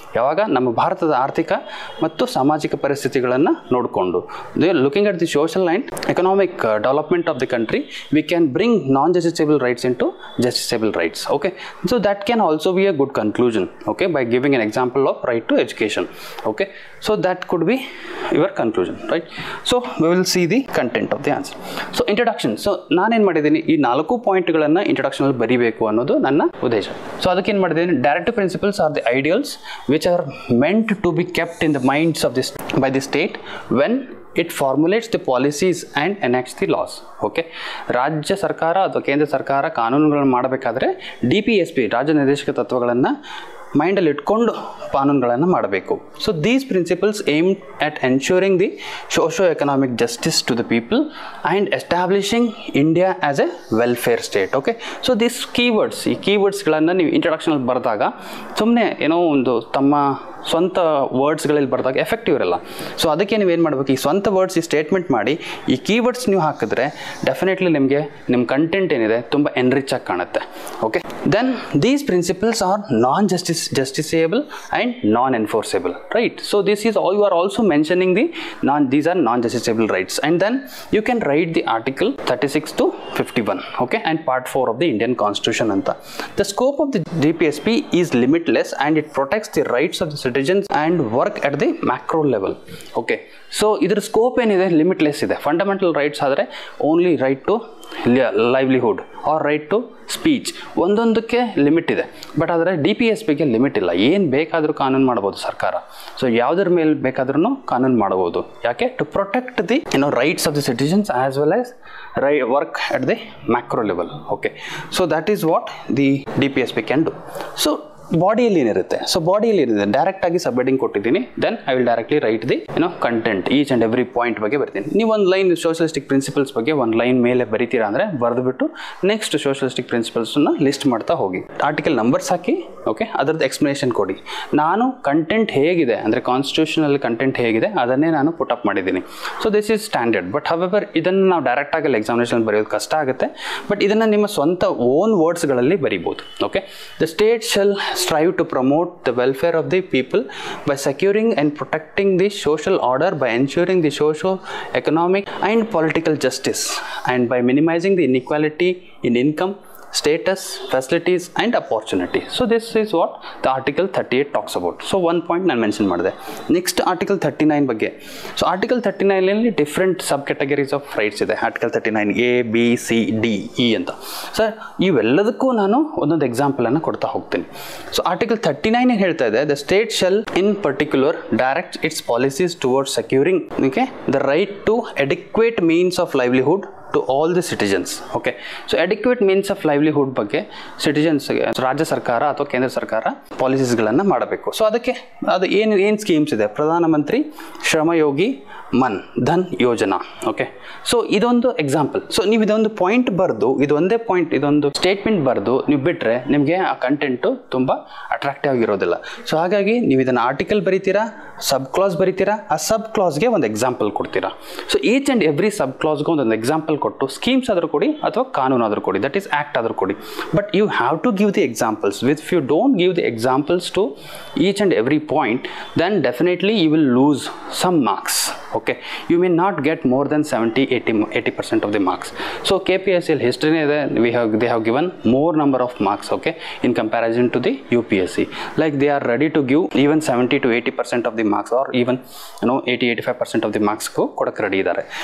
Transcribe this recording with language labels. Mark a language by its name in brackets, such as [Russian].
[Kannada] ಯಾವಾಗ ನಮ್ಮ ಭಾರತದ ಆರ್ಥಿಕ ಮತ್ತು ಸಾಮಾಜಿಕ ಪರಿಸ್ಥಿತಿಗಳನ್ನು ನೋಡಿಕೊಂಡು [English] Looking at the social and economic development of the country we can bring non justiciable rights into justiciable rights. Okay, so that can also be a good conclusion. Okay, by giving an example of right to education. Okay, so that could be your conclusion, right? So we will see the content of the answer. So introduction. [Kannada] So ನಾನೇನು ಮಾಡಿದ್ದೀನಿ, ಈ 4 ಪಾಯಿಂಟ್ಗಳನ್ನು ಇಂಟ್ರೊಡಕ್ಷನಲ್ಲಿ ಬರೀಬೇಕು ಅನ್ನೋದು ನನ್ನ ಉದ್ದೇಶ. So ಅದಕ್ಕೆ ಏನು ಮಾಡಿದ್ದೀನಿ, [English] Directive principles are the ideals which are meant to be kept in the minds of this by the state when it formulates the policies and enacts the laws. [Kannada] Okay, ರಾಜ್ಯ ಸರ್ಕಾರ ಅಥವಾ ಕೇಂದ್ರ ಸರ್ಕಾರ ಕಾನೂನುಗಳನ್ನು ಮಾಡಬೇಕಾದ್ರೆ DPSP ರಾಜ್ಯ ನಿರ್ದೇಶಕ ತತ್ವಗಳನ್ನು ಮೈಂಡಲ್ಲಿ ಇಟ್ಕೊಂಡು ಕಾನೂನುಗಳನ್ನು ಮಾಡಬೇಕು. [English] So these principles aim at ensuring the socio economic justice to the people and establishing India as a welfare state. [Kannada] Okay, so this keywords, ಈ ಕೀವರ್ಡ್ಸ್ಗಳನ್ನು ನೀವು ಇಂಟ್ರಡಕ್ಷನಲ್ಲಿ ಬರೆದಾಗ ಸುಮ್ಮನೆ ಏನೋ ಒಂದು ತಮ್ಮ ಸ್ವಂತ ವರ್ಡ್ಸ್ಗಳಲ್ಲಿ ಬರೆದಾಗ ಎಫೆಕ್ಟಿವ್ ಇರಲ್ಲ. ಸೊ ಅದಕ್ಕೆ ನೀವು ಏನು ಮಾಡಬೇಕು, ಈ ಸ್ವಂತ ವರ್ಡ್ಸ್ ಈ ಸ್ಟೇಟ್ಮೆಂಟ್ ಮಾಡಿ ಈ ಕೀವರ್ಡ್ಸ್ ನೀವು ಹಾಕಿದ್ರೆ ಡೆಫಿನೆಟ್ಲಿ ನಿಮಗೆ ನಿಮ್ಮ ಕಂಟೆಂಟ್ ಏನಿದೆ ತುಂಬ ಎನ್ರಿಚ್ ಆಗಿ ಕಾಣುತ್ತೆ. [English] Okay, then these principles are non justiciable and non enforceable, right? So this is you are also mentioning these are non justiciable rights, and then you can write the article 36 to 51, okay, and part 4 of the Indian Constitution anta. The scope of the DPSP is limitless and it protects the rights of the citizens and work at the macro level. [Kannada] Okay, so idar scope ಏನಿದೆ limitless ಇದೆ. Fundamental rights ಆದರೆ only right to livelihood are right to speech, ಒಂದೊಂದಕ್ಕೆ limit ಇದೆ. But ಆದರೆ DPSPಗೆ limit ಇಲ್ಲ, ಏನು ಬೇಕಾದರೂ ಕಾನೂನು ಮಾಡ್ಬೋದು ಸರ್ಕಾರ. ಸೊ ಯಾವುದ್ರ ಮೇಲೆ ಬೇಕಾದ್ರೂ ಕಾನೂನು ಮಾಡ್ಬೋದು. ಯಾಕೆ? [English] To protect the rights of the citizens as well as work at the macro level. Okay, so that is what the DPSP can do. [Kannada] So ಬಾಡಿಯಲ್ಲಿ ಏನಿರುತ್ತೆ, ಸೊ ಬಾಡಿಯಲ್ಲಿ ಏನಿದೆ ಡೈರೆಕ್ಟ್ ಆಗಿ ಸಬ್ ಹೆಡಿಂಗ್ ಕೊಟ್ಟಿದ್ದೀನಿ. [English] Then I will directly write the content, each and every point ಬಗ್ಗೆ ಬರ್ತೀನಿ. [Kannada] ನೀವು ಒಂದು ಲೈನ್ ಸೋಷಲಿಸ್ಟಿಕ್ ಪ್ರಿನ್ಸಿಪಲ್ಸ್ ಬಗ್ಗೆ ಒಂದು ಲೈನ್ ಮೇಲೆ ಬರಿತೀರಾ ಅಂದರೆ ಬರೆದುಬಿಟ್ಟು ನೆಕ್ಸ್ಟ್ ಸೋಷಲಿಸ್ಟಿಕ್ ಪ್ರಿನ್ಸಿಪಲ್ಸನ್ನ ಲಿಸ್ಟ್ ಮಾಡ್ತಾ ಹೋಗಿ, ಆರ್ಟಿಕಲ್ ನಂಬರ್ಸ್ ಹಾಕಿ, ಓಕೆ, ಅದರದ್ದು ಎಕ್ಸ್ಪ್ಲನೇಷನ್ ಕೊಡಿ. ನಾನು ಕಂಟೆಂಟ್ ಹೇಗಿದೆ ಅಂದರೆ ಕಾನ್ಸ್ಟಿಟ್ಯೂಷನಲ್ಲಿ ಕಂಟೆಂಟ್ ಹೇಗಿದೆ ಅದನ್ನೇ ನಾನು ಪುಟ್ ಅಪ್ ಮಾಡಿದ್ದೀನಿ. [English] So this is standard. [Kannada] But however ಇದನ್ನು ನಾವು ಡೈರೆಕ್ಟಾಗಿ ಎಕ್ಸಾಮಿನೇಷನ್ ಬರೆಯೋದು ಕಷ್ಟ ಆಗುತ್ತೆ. ಬಟ್ ಇದನ್ನು ನಿಮ್ಮ ಸ್ವಂತ ಓನ್ ವರ್ಡ್ಸ್ಗಳಲ್ಲಿ ಬರಿಬೋದು. [English] Okay, the state shall strive to promote the welfare of the people by securing and protecting the social order, by ensuring the socio-economic and political justice, and by minimizing the inequality in income, status, facilities and opportunity. So this is what the article 38 talks about. [Kannada] So one point ನಾನು mention ಮಾಡಿದೆ. Next article 39 ಬಗ್ಗೆ. So article 39 different sub categories of rights ಇದೆ. Article 39 A, B, C, D, E ಅಂತ. So ಇವೆಲ್ಲದಕ್ಕೂ ನಾನು ಒಂದೊಂದು ಎಕ್ಸಾಂಪಲನ್ನು ಕೊಡ್ತಾ ಹೋಗ್ತೀನಿ. So article 39 ಏನು ಹೇಳ್ತಾ ಇದೆ, [English] The state shall in particular direct its policies towards securing the right to adequate means of livelihood to all the citizens. [Kannada] Okay, so adequate means of livelihood ಬಗ್ಗೆ ಸಿಟಿಜನ್ಸ್ಗೆ ರಾಜ್ಯ ಸರ್ಕಾರ ಅಥವಾ ಕೇಂದ್ರ ಸರ್ಕಾರ ಪಾಲಿಸೀಸ್ಗಳನ್ನು ಮಾಡಬೇಕು. ಸೊ ಅದಕ್ಕೆ ಅದು ಏನು ಸ್ಕೀಮ್ಸ್ ಇದೆ, ಪ್ರಧಾನಮಂತ್ರಿ ಶ್ರಮಯೋಗಿ ಮನ್ ಧನ್ ಯೋಜನಾ. ಓಕೆ, ಸೊ ಇದೊಂದು ಎಕ್ಸಾಂಪಲ್. ಸೊ ನೀವು ಇದೊಂದು ಪಾಯಿಂಟ್ ಬರೆದು, ಇದೊಂದೇ ಪಾಯಿಂಟ್, ಇದೊಂದು ಸ್ಟೇಟ್ಮೆಂಟ್ ಬರೆದು ನೀವು ಬಿಟ್ಟರೆ ನಿಮಗೆ ಆ ಕಂಟೆಂಟು ತುಂಬ ಅಟ್ರಾಕ್ಟಿವ್ ಆಗಿರೋದಿಲ್ಲ. ಸೊ ಹಾಗಾಗಿ ನೀವು ಇದನ್ನು ಆರ್ಟಿಕಲ್ ಬರೀತೀರಾ, ಸಬ್ ಕ್ಲಾಸ್ ಬರೀತೀರಾ, ಆ ಸಬ್ ಕ್ಲಾಸ್ಗೆ ಒಂದು ಎಕ್ಸಾಂಪಲ್ ಕೊಡ್ತೀರಾ. ಸೊ ಈಚ್ ಆ್ಯಂಡ್ ಎವ್ರಿ ಸಬ್ ಕ್ಲಾಸ್ಗೆ ಒಂದೊಂದು ಎಕ್ಸಾಂಪಲ್ ಕೊಟ್ಟು ಸ್ಕೀಮ್ಸ್ ಆದರೂ ಕೊಡಿ ಅಥವಾ ಕಾನೂನು ಆದರೂ ಕೊಡಿ, ದಟ್ ಈಸ್ ಆ್ಯಕ್ಟ್ ಆದರೂ ಕೊಡಿ. [English] But you have to give the examples. If you don't give the examples to each and every point, then definitely you will lose some marks. Okay, you may not get more than 70-80% of the marks. So KPSC history ಇದೆ, they have given more number of marks, okay, in comparison to the UPSC. Like they are ready to give even 70-80% of the marks, or even 80-85% of the marks [Kannada] ಕೊಡಕ್ಕೆ ready ಇದ್ದಾರೆ.